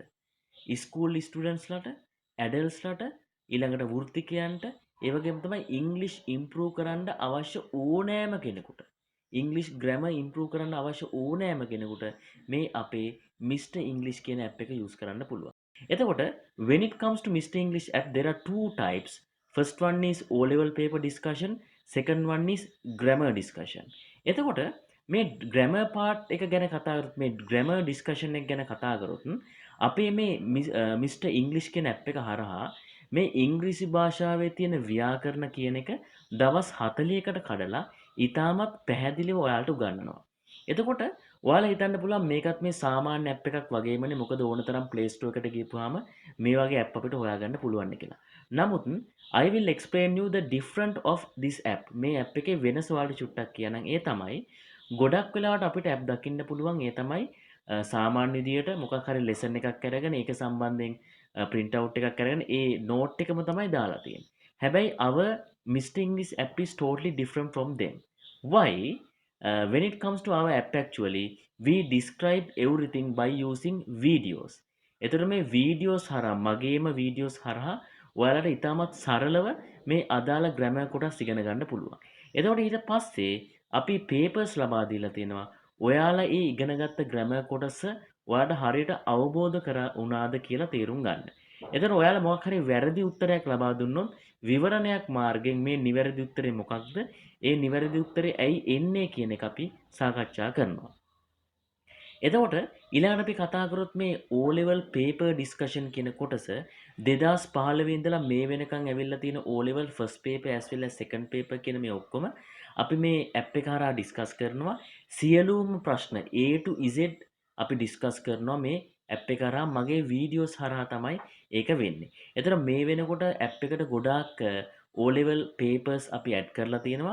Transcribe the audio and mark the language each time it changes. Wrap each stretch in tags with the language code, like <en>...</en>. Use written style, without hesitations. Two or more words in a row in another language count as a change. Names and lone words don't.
<en>school studentsලාට,</en> <si>ඇඩල්ට්ස්ලාට, ඊළඟට වෘත්තිකයන්ට, ඒ වගේම තමයි</si> <en>English improve</en> <si>කරන්න අවශ්‍ය ඕනෑම කෙනෙකුට.</si> <en>English grammar improve</en> <si>කරන්න අවශ්‍ය ඕනෑම කෙනෙකුට මේ අපේ Mr English කියන app එක use කරන්න පුළුවන්.</si> <en>එතකොට when it comes to Mr English app there are two types. First one is O level paper discussion, second one is grammar discussion.</en> <si>එතකොට මේ</si> <en>grammar part</en> <si>එක ගැන කතා කරොත්, මේ</si> <en>grammar discussion</en> <si>එක ගැන කතා කරොත් අපේ මේ Mr English කියන app එක හරහා මේ ඉංග්‍රීසි භාෂාවේ තියෙන ව්‍යාකරණ කියන එක දවස් 40කට කඩලා ඉතාමත් පැහැදිලිව ඔයාලට උගන්වනවා. එතකොට ඔයාලා හිතන්න පුළුවන් මේකත් මේ සාමාන්‍ය app එකක් වගේමනේ, මොකද ඕනතරම් Play Store එකට ගිහපුවාම මේ වගේ app අපිට හොයාගන්න පුළුවන් කියලා.</si> <en>නමුත් I will explain you the different of this app.</en> <si>මේ app එකේ වෙනස ඔයාලට චුට්ටක් කියනනම් ඒ තමයි ගොඩක් වෙලාවට අපිට app දකින්න පුළුවන්. ඒ තමයි සාමාන්‍ය විදියට මොකක් හරි lesson එකක් අරගෙන ඒක සම්බන්ධයෙන්</si> <en>print out</en> <si>එකක් අරගෙන ඒ note එකම තමයි දාලා තියෙන්නේ.</si> <en>හැබැයි our Mr English app is totally different from them. Why? When it comes to our app actually we describe everything by using videos.</en> <si>එතකොට මේ videos හරහා, මගේම videos හරහා ඔයාලට ඉතාමත් සරලව මේ අදාළ grammar කොටස් ඉගෙන ගන්න පුළුවන්. එතකොට ඊට පස්සේ අපි papers ලබා දීලා තියෙනවා. ඔයාලා ඒ ඉගෙනගත්ත grammar කොටස ඔයාලට හරියට අවබෝධ වුණාද කියලා තේරුම් ගන්න. එතකොට ඔයාලා මොකක් හරි වැරදි උත්තරයක් ලබා දුන්නොත් විවරණයක් මාර්ගයෙන් මේ නිවැරදි උත්තරේ මොකක්ද, ඒ නිවැරදි උත්තරේ ඇයි එන්නේ කියන එක අපි සාකච්ඡා කරනවා. එතකොට ඊළඟට අපි කතා කරොත් මේ</si> <en>O level paper discussion</en> <si>කියන කොටස 2015 ඉඳලා මේ වෙනකන් ඇවිල්ලා තියෙන</si> <en>O level first paper as well as second paper</en> <si>කියන මේ ඔක්කොම අපි මේ app එක හරහා discuss කරනවා. සියලුම ප්‍රශ්න</si> <en>A to Z</en> <si>අපි discuss කරනවා මේ app එක හරහා. මගේ videos හරහා තමයි ඒක වෙන්නේ. එතන මේ වෙනකොට app එකට ගොඩාක්</si> <en>O level papers</en> <si>අපි add කරලා තියෙනවා.</si>